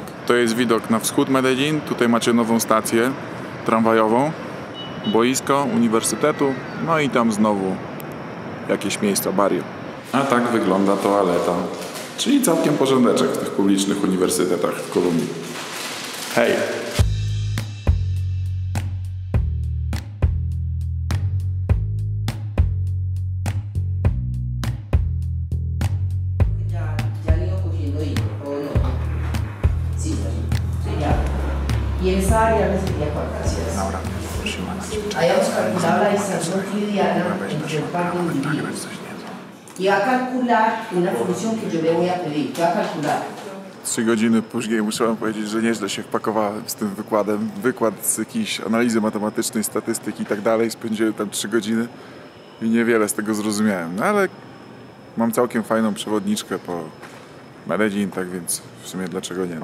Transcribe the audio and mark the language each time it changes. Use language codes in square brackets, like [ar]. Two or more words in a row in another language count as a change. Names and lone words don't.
[pl] To jest widok na wschód Medellin. Tutaj macie nową stację tramwajową, boisko uniwersytetu, no i tam znowu jakieś miejsca barrio. A tak wygląda toaleta, czyli całkiem porządeczek w tych publicznych uniwersytetach w Kolumbii. Hej! [es] Ya han ido cogiendo hilo, o no. Sí, sí, ya. Y en esa área necesitaría cuántas gracias. Habíamos calculado la distancia cotidiana entre el par de individuos. Y va a calcular una función que yo le voy a pedir. ¿Qué va a calcular? [pl] 3 godziny później muszę wam powiedzieć, że nieźle się wpakowałem z tym wykładem. Wykład z jakiejś analizy matematycznej, statystyki i tak dalej. Spędziłem tam 3 godziny i niewiele z tego zrozumiałem. No ale mam całkiem fajną przewodniczkę po Medellin, tak więc w sumie dlaczego nie, no.